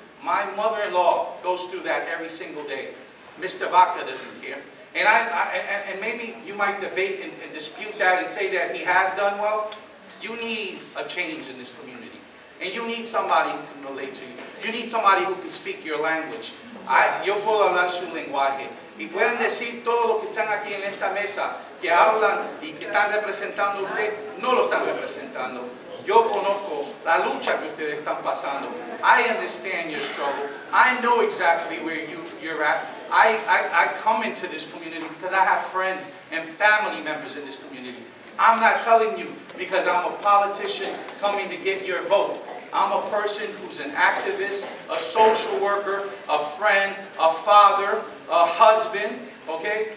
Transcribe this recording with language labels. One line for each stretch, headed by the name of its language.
English: My mother-in-law goes through that every single day. Mr. Vaca doesn't care. And maybe you might debate and dispute that and say that he has done well. You need a change in this community. And you need somebody who can relate to you. You need somebody who can speak your language.
Spanish: Yo puedo hablar su lenguaje. Y pueden decir todo lo que están aquí en esta mesa, que hablan y que están representando a usted, no lo están representando. Yo conozco la lucha que ustedes están pasando.
English: I understand your struggle. I know exactly where you're at. I come into this community because I have friends and family members in this community. I'm not telling you because I'm a politician coming to get your vote. I'm a person who's an activist, a social worker, a friend, a father, a husband, okay?